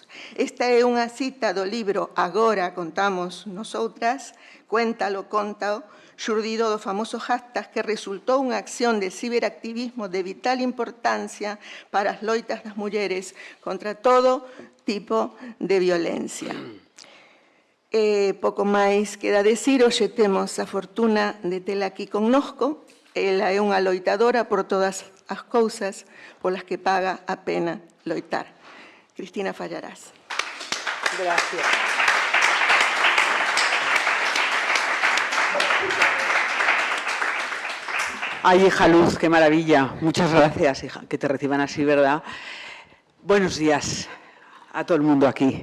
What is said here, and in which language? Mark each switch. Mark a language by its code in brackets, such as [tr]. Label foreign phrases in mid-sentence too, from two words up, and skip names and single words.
[gl] Esta é unha cita do libro Agora contamos nosoutras, cuéntalo, contao, xurdido do famoso hashtag que resultou unha acción de ciberactivismo de vital importancia para as loitas das mulleres contra todo tipo de violencia. Pouco máis queda decir, hoxe temos a fortuna de tela aquí connosco. Ela é unha loitadora por todas as cousas polas que paga a pena loitar. Cristina Fallarás. Gracias. [es] Ay, hija Luz, qué maravilla. Muchas gracias, hija, que te reciban así, ¿verdad? Buenos días a todo el mundo aquí.